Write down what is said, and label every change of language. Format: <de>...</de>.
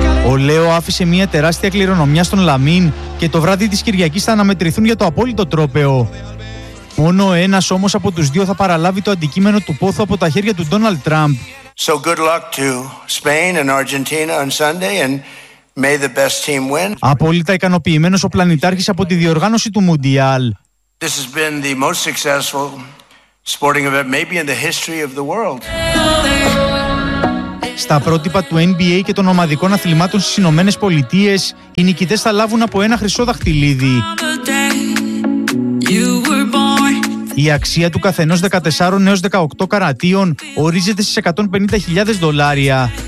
<el>Ο Λέο άφησε μια τεράστια κληρονομιά στον Λαμίν και το βράδυ της Κυριακής θα αναμετρηθούν για το απόλυτο τρόπαιο. Μόνο ένας όμως από τους δύο θα παραλάβει το αντικείμενο του πόθου από τα χέρια του Ντόναλντ Τραμπ.</el> <en>So good luck to Spain and Argentina on Sunday and may the best team win.</en> <el>Απόλυτα ικανοποιημένος ο πλανητάρχης από τη διοργάνωση του Μουντιάλ.</el> <en>This has been the most successful sporting event maybe in the history of the world.</en> <el>Στα πρότυπα του NBA και των ομαδικών αθλημάτων στις Ηνωμένες Πολιτείες, οι νικητές θα λάβουν από ένα χρυσό δαχτυλίδι. Η αξία του καθενός 14 έως 18 καρατίων ορίζεται στις $150,000.</el>